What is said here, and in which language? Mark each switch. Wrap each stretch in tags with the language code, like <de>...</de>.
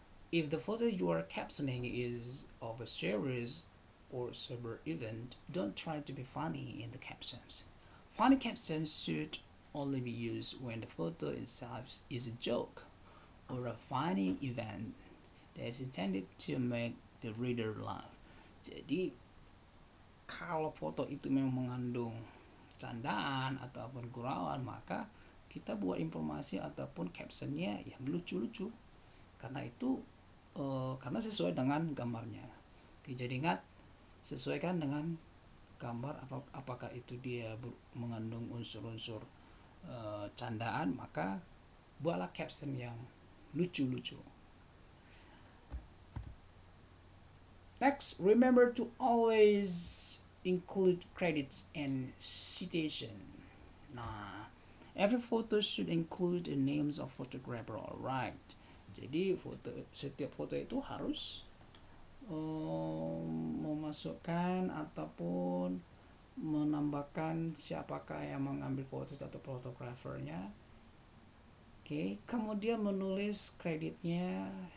<en>If the photo you are captioning is of a serious or sober event, don't try to be funny in the captions. Funny captions should only be used when the photo itself is a joke or a funny event that is intended to make the reader laugh.</en> <id>Jadi kalau foto itu memang mengandung candaan ataupun gurauan, maka kita buat informasi ataupun captionnya yang lucu-lucu, karena itu karena sesuai dengan gambarnya. Oke, jadi ingat, sesuaikan dengan gambar, apakah itu dia mengandung unsur-unsur candaan, maka buatlah caption yang lucu-lucu.</id> <en>Next, remember to always include credits and citation. Nah, every photo should include the names of photographer, alright.</en> <id>Jadi setiap foto itu harus memasukkan ataupun menambahkan siapakah yang mengambil foto atau fotografernya. Oke, kemudian menulis kreditnya.</id>